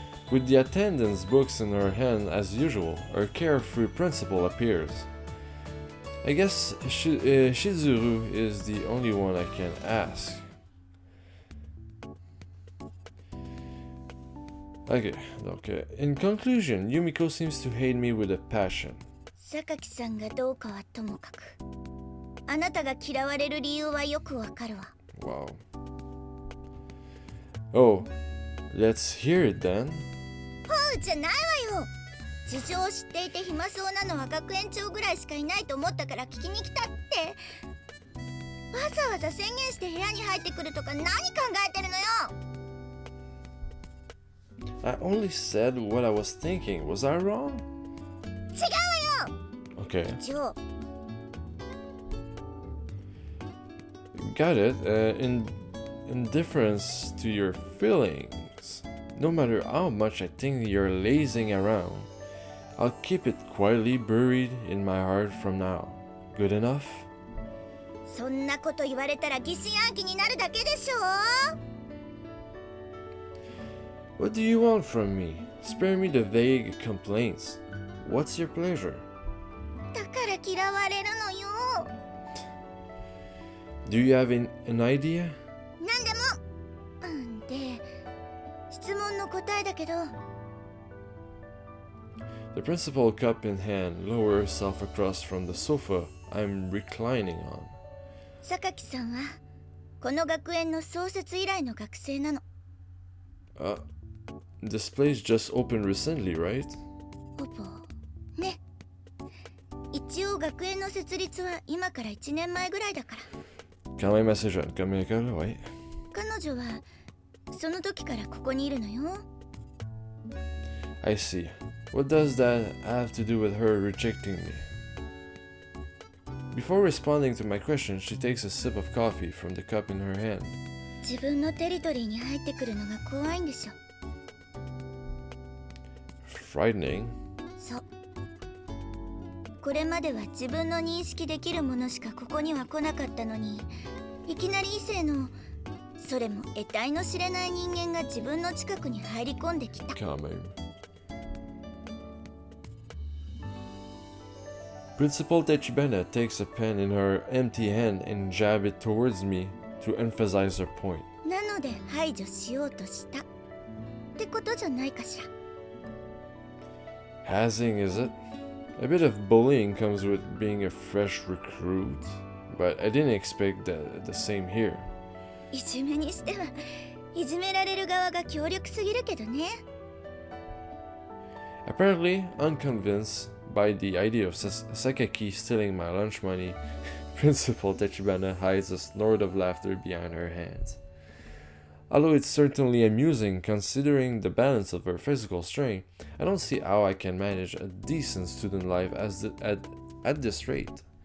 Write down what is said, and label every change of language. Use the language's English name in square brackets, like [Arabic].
[English] With the attendance books in her hand as usual, her carefree principal appears. I guess Shizuru is the only one I can ask. Okay, [French] donc, [English] in conclusion, Yumiko seems to hate me with a passion. [Japanese] 榊さんがどうかはともかく、あなたが嫌われる理由はよくわかるわ。 [English] Wow. Oh, let's hear it then. [Japanese] ほうじゃないわよ。事情を知っていて暇そうなのは学園長ぐらいしかいないと思ったから聞きに来たって。わざわざ宣言して部屋に入ってくるとか何考えてるのよ。 [English] I only said what I was thinking. Was I wrong? [Japanese] 違うわよ。 [English] Okay. [Japanese] 一応。 [English] Got it. In indifference to your feelings. No matter how much I think you're lazing around, I'll keep it quietly buried in my heart from now. Good enough? [Japanese] そんなこと言われたら疑心暗鬼になるだけでしょ。 [English] What do you want from me? Spare me the vague complaints. What's your pleasure? [Japanese] だから嫌われるのよ。 [English] Do you have an idea? [Japanese] なんでも。で、質問の答えだけど。 [English] The principal, cup in hand, lowered herself across from the sofa I'm reclining on. [Japanese] 榊さんはこの学園の創設以来の学生なの。 [English] This place just opened recently, right? [Japanese] ほぼね。一応応学園の設立は今から1年前ぐらいだから。 [French] Quand même assez jeune comme école, oui. [Japanese] 彼女はその時からここにいるのよ。 [English] I see. What does that have to do with her rejecting me? Before responding to my question, she takes a sip of coffee from the cup in her hand. [Japanese] 自分のテリトリーに入ってくるのが怖いんでしょ。 [English] Frightening? [Japanese] そう。これまでは自分の認識できるものしかここには来なかったのに、いきなり異性の、それも得体の知れない人間が自分の近くに入り込んできた。 [French] Quand même. [English] Principal Tachibana takes a pen in her empty hand and jabs it towards me to emphasize her point. [Japanese] なので排除しようとしたってことじゃないかしら。 [English] Hazing, is it? A bit of bullying comes with being a fresh recruit, but I didn't expect the same here. [Japanese] いじめにしてはいじめられる側が強力すぎるけどね。 [English] Apparently, unconvinced by the idea of Sakaki stealing my lunch money, Principal Tachibana hides a snort of laughter behind her hands. Although it's certainly amusing considering the balance of her physical strength, I don't see how I can manage a decent student life at this rate.